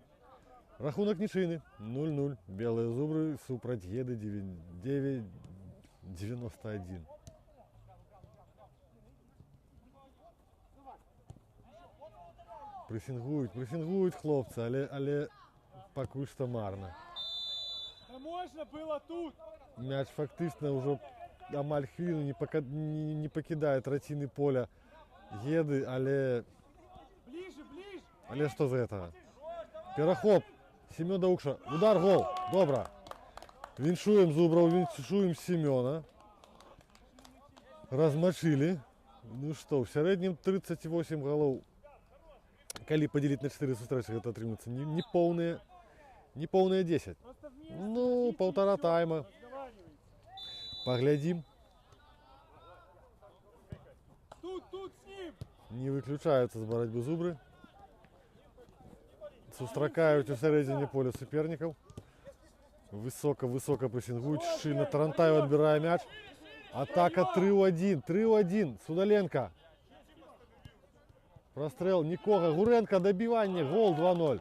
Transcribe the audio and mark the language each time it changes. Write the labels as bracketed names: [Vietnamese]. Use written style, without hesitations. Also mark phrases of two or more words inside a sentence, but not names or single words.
[Ukrainian] Рахунок нічийний 0-0. Білі Зубри супроть Єди 9-91. Пресингують хлопці, але поки що марно. [Russian] Да можно было тут. [Ukrainian] М'яч фактично вже амаль хвилину не покидає третини поля Єди, але [Belarusian] Але што з гэтага? Перахоп. Семён Даукша. Удар, гол. Добра. Віншуем Зубраў, віншуем Семёна. Размачылі. Ну што, в сярэднім 38 галоў. Калі падзеліць на 4 сустрэчы, гэта атрымаецца не поўныя 10. Ну, паўтара тайма. Паглядзім. [Russian] Тут с ним! [Belarusian] Не выключаюцца з барацьбы зубры. Сустракаюць у сярэдзіне поля супернікаў. Высока прэсінгуюць. Шчыльна Тарантаев адбірае мяч. Атака 3-1. 3-1. Судаленко. Прострэл нікога. Гуренко дабіванне. Гол 2-0.